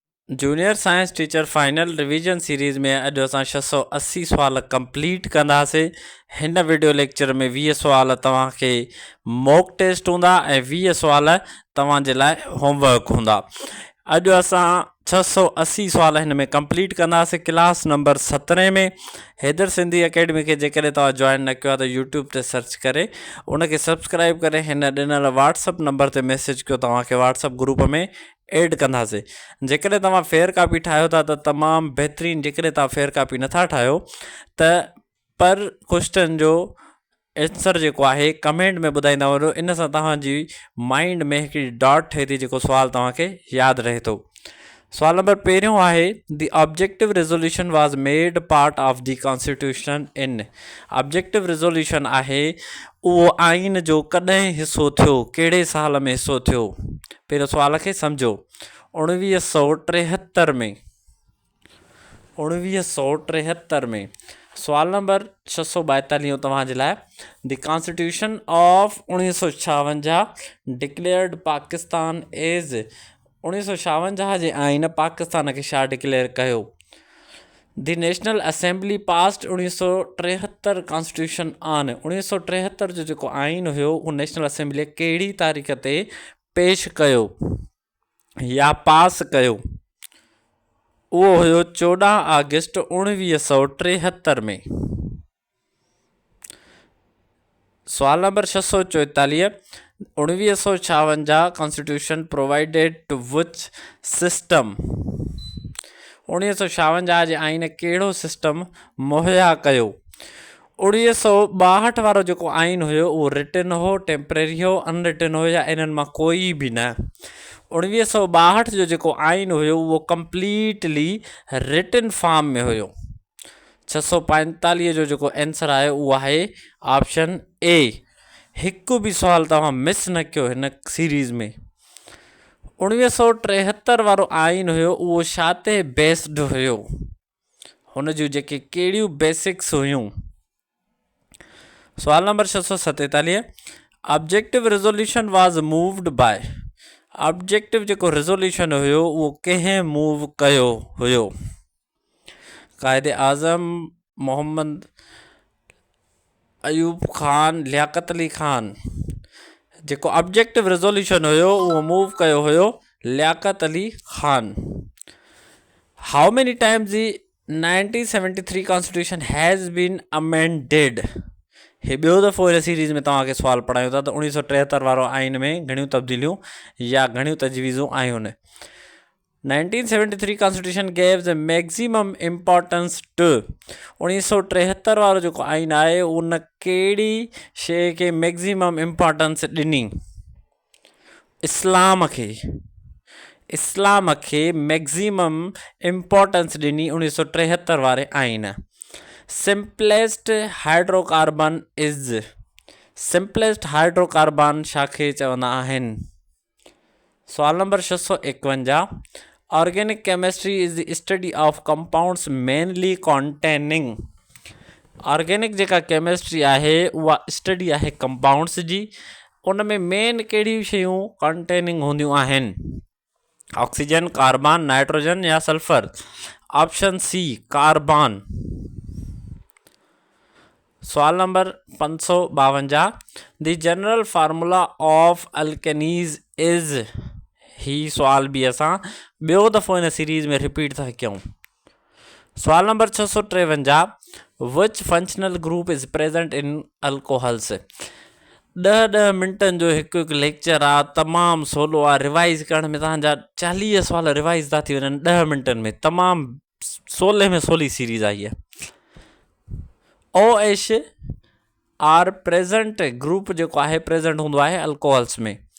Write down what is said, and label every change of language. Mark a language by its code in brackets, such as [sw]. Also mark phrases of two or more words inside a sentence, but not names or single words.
[en] junior science teacher final revision series [sd] में अॼु असां 680 सुवाल कंप्लीट कंदासीं। हिन [en] video lecture [sd] में 20 सुवाल तव्हांखे [en] mock test [sd] हूंदा ऐं 20 सुवाल तव्हांजे लाइ होमवर्क हूंदा। अॼु असां 680 सुवाल हिन में कंप्लीट कंदासीं [en] class number [sd] 17 में। हैदर सिंधी अकेडमी खे जेकॾहिं तव्हां जॉइन न कयो आहे त यूट्यूब ते सर्च करे उनखे सब्सक्राइब करे हिन ॾिनल [en] WhatsApp number [sd] ते मैसेज कयो, तव्हांखे [en] WhatsApp group [sd] में एड कंदासीं। जेकॾहिं तव्हां [en] fair copy [sd] ठाहियो था त तमामु बहितरीनु, जेकॾहिं तव्हां [en] fair copy [sd] नथा ठाहियो त पर क्वेश्चन जो आंसर जेको आहे कमेंट में ॿुधाईंदा वञो। इन सां तव्हांजी माइंड में हिकिड़ी डॉट ठहे थी, जेको सुवाल तव्हांखे यादि रहे थो। सवाल नंबर पहिरियों आहे, [en] the objective resolution was made part of the constitution in. objective resolution [sd] आहे उहो आइन जो कॾहिं हिसो थियो, कहिड़े साल में हिसो थियो। पहिरियों सुवाल खे सम्झो। 1973 में 1973 में। सवाल नंबर 642 तव्हांजे लाइ, [en] the constitution of 1956 declared Pakistan as. [sd] 1956 जे आइन पाकिस्तान खे छा डिक्लेयर कयो? [en] the national assembly passed 1973 constitution on. [sd] 1973 जो जेको आइन हुयो उहो [en] national assembly [sd] कहिड़ी तारीख़ ते पेश कयो या पास कयो? उहो हुयो 14 अगस्त 1973 में। सवाल नंबर [en] 644, 1956 constitution provided to which system. [sd] 1956 जे आइन कहिड़ो सिस्टम मुहैया कयो? 1962 वारो जेको आइन हुयो उहो रिटन हो, टेम्परेरी हो, अनरिटन हो या इन्हनि मां कोई बि न। 1962 जो जेको आइन हुयो उहो [en] completely written form [sd] में हुयो। 645 जो जेको आंसर आहे उहो आहे [en] option A. [sd] हिकु बि सुवाल तव्हां मिस न कयो हिन सीरीज़ में। 1973 वारो आइन हुयो उहो छा ते बेस्ड हुयो? हुन जूं जेके कहिड़ियूं बेसिक्स हुयूं? सवाल नंबर [en] 647, objective resolution was moved by. [sd] ऑब्जेक्टिव जेको रेज़ोल्यूशन हुयो उहो कंहिं मूव कयो हुयो? कायदे आज़म, मोहम्मद अयूब खान, लियाकत अली खान। जेको [en] objective resolution [sd] हुयो उहो मूव कयो हुयो लियाकत अली खान। [en] how many times the 1973 constitution has been amended. [sd] हे ॿियो दफ़ो हिन सीरीज़ में तव्हांखे सुवाल पढ़ायूं था त 1973 वारो आइन में घणियूं तब्दीलियूं या घणियूं तजवीज़ूं आयूं आहिनि। [en] 1973 constitution gives maximum importance to. [sd] 1973 वारो जेको आइन आहे उन कहिड़ी शइ खे [en] maximum importance [sd] ॾिनी? इस्लाम खे [en] maximum importance [sd] ॾिनी 1973 वारे आइन। [en] simplest hydrocarbon is. simplest hydrocarbon [sd] छाखे चवंदा आहिनि? सवाल नंबर [en] 651, organic chemistry is the study of compounds mainly containing. [sd] ऑर्गेनिक जेका केमिस्ट्री आहे उहा स्टडी आहे कंपाउंड्स जी। उन में मेन कहिड़ियूं शयूं कॉन्टेनिंग हूंदियूं आहिनि? [en] oxygen, carbon, nitrogen या sulfur? option C carbon. [sd] सवाल नंबर [en] 552, the general formula of alkenes is. [sd] ही सुवाल बि असां ॿियो दफ़ो हिन सीरीज़ में रिपीट था कयूं। सवाल नंबर [en] 653, which functional group is present in alcohols. [sd] 10 मिंटनि जो हिकु लेक्चर आहे, तमामु सवलो आहे। रिवाइज़ करण में तव्हांजा 40 सुवाल रिवाइज़ था थी वञनि 10 मिंटनि में। तमामु सवले में सवली सीरीज़ आई आहे। OH [en] are present group [sd] जेको आहे प्रेजेंट हूंदो आहे अल्कोहल्स में।